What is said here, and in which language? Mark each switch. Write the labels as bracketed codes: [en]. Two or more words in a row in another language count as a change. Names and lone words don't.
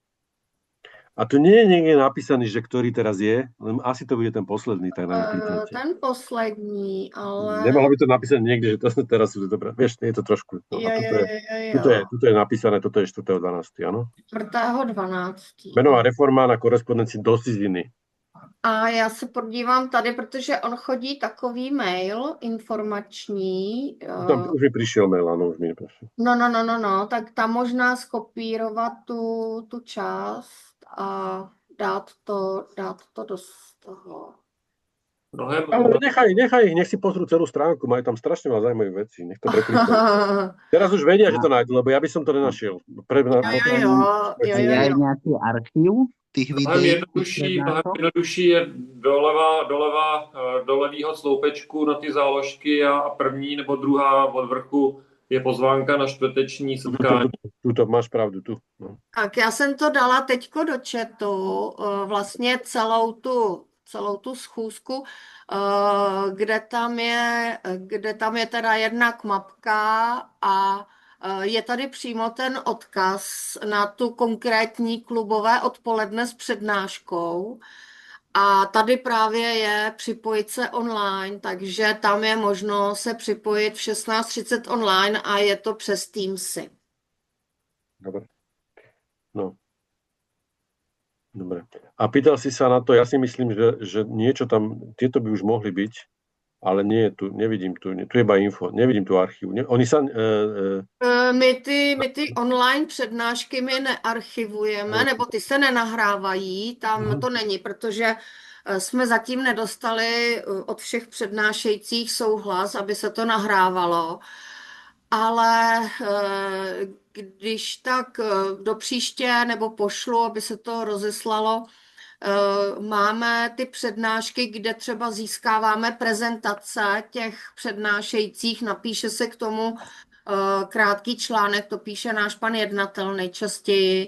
[sk] A tu nie je niekde napísaný, že ktorý teraz je, len asi to bude ten posledný, tak nám kliknete. [cs] Ten poslední, ale... [sk] Nemohlo by to napísať niekde, že to teraz sú dobré. Vieš, je to trošku. No, tuto je napísané, toto je 4.12., áno? 4.12. [cs] Menová reforma na korespondenci do ciziny. A já se podívám tady, protože on chodí takový mail informační. [sk] Tam už mi prišiel mail, áno, už mi neprišiel. [cs] No, tak tam možná skopírovat tu část a dát to do toho. [sk] Ale nechaj ich, nech si pozrú celú stránku, majú tam strašne veľa zaujímavých vecí, nech to prekliknú. Teraz už vedia, že to nájdu, lebo ja by som to nenašiel. Jo. Je nejaký archív tých videí? [cs] Mnohem jednodušší je doleva do levýho sloupečku na ty záložky a první nebo druhá od vrchu je pozvánka na čtvrteční setkání. [sk] Tuto máš pravdu, tu. No. [cs] Tak já jsem to dala teďko do chatu, vlastně celou tu schůzku, kde tam je teda jednak mapka a je tady přímo ten odkaz na tu konkrétní klubové odpoledne s přednáškou. A tady právě je připojit se online, takže tam je možno se připojit v 16:30 online a je to přes Teamsy. [sk] Dobre. No. Dobre. A pýtal si sa na to, ja si myslím, že niečo tam, tieto by už mohli byť, ale nie je tu, nevidím tu je iba info, nevidím tu archív. Oni sa... [cs] My ty online přednášky my nearchivujeme, nebo ty se nenahrávají, tam to není, protože jsme zatím nedostali od všech přednášejících souhlas, aby se to nahrávalo. ale když tak do příště nebo pošlu, aby se to rozeslalo, máme ty přednášky, kde třeba získáváme prezentace těch přednášejících, napíše se k tomu krátký článek, to píše náš pan jednatel nejčastěji.